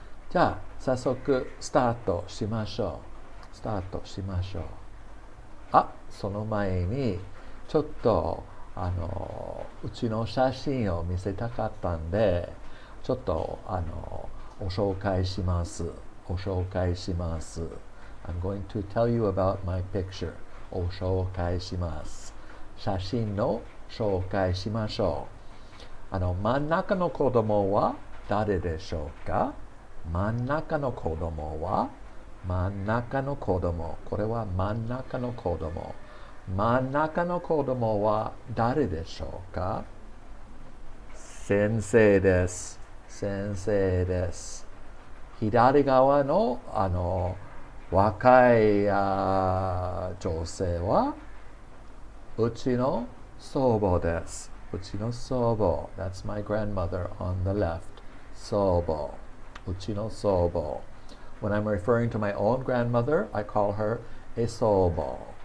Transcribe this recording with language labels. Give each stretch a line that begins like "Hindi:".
Japanese: じゃあ、早速スタートしましょう。スタートしましょう。その前に、ちょっと、うちの写真を見せたかったんで、ちょっと、ご紹介します。ご紹介します。
English: I'm going to tell you about my picture.
Japanese: ご紹介します。写真の紹介しましょう。真ん中の子供は誰でしょうか？真ん中の子供は真ん中の子供。これは真ん中の子供。真ん中の子供は誰でしょうか？先生です。先生です。左側の若い女性はうちの祖母です。うちの祖母。
English: That's my grandmother on the left.
Japanese: 祖母。うちの祖母。
English: When I'm referring to my own grandmother, I call her a 祖母。